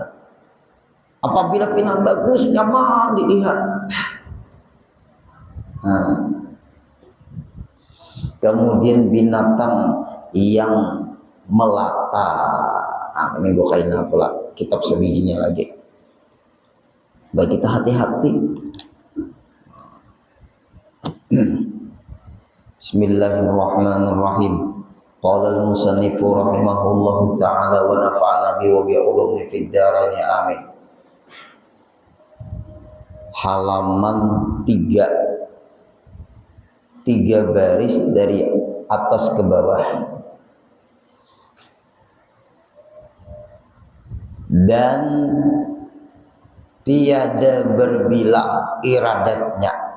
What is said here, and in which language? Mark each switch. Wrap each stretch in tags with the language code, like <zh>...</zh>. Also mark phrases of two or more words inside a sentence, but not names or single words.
<ms>Apabila pinang bagus nyaman dilihat. Kemudian binatang yang melata. Ini gue kain pula kitab sebijinya lagi. Baik kita hati-hati.</ms> <ar>بسم الله الرحمن الرحيم. قال المصنف رحمه الله تعالى ونفعنا ب وب علوم في الدارين آمين.</ar> <ms>Halaman 3 baris dari atas ke bawah. Dan tiada berbilang iradatnya.</ms>